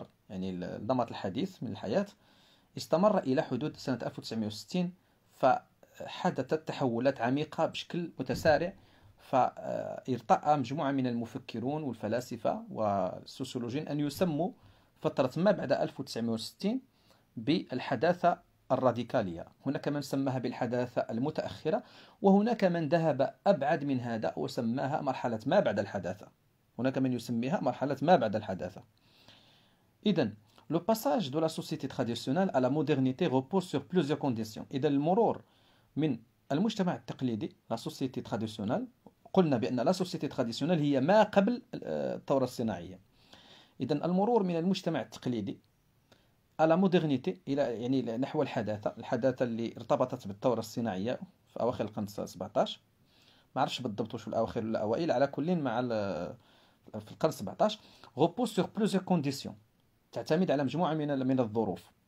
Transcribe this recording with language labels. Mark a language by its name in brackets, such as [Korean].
[Arabic] يعني النمط الحديث من الحياة استمر إلى حدود سنة 1960، فحدثت تحولات عميقة بشكل متسارع، فارتأى مجموعة من المفكرون والفلاسفة والسوسيولوجيين أن يسموا فترة ما بعد 1960 بالحداثة الراديكالية. هناك من سماها بالحداثة المتأخرة، وهناك من ذهب أبعد من هذا وسماها مرحلة ما بعد الحداثة. هناك من يسميها مرحلة ما بعد الحداثة. [French] إذن le passage de la société traditionnelle à la modernité repose sur plusieurs conditions. [Arabic] إذن المرور من المجتمع التقليدي [French] la société traditionnelle، [Arabic] قلنا بأن la société traditionnelle هي ما قبل الثورة الصناعية. إذن المرور من المجتمع التقليدي على مودرنيتي إلى يعني نحو الحداثة اللي ارتبطت بالثورة الصناعية في أواخر القرن 17، ما عرفش بالضبط واش في الأواخر ولا الأوائل، على كل مع في القرن 17 [French] repose sur plusieurs conditions، [Arabic] تعتمد على مجموعة من الظروف.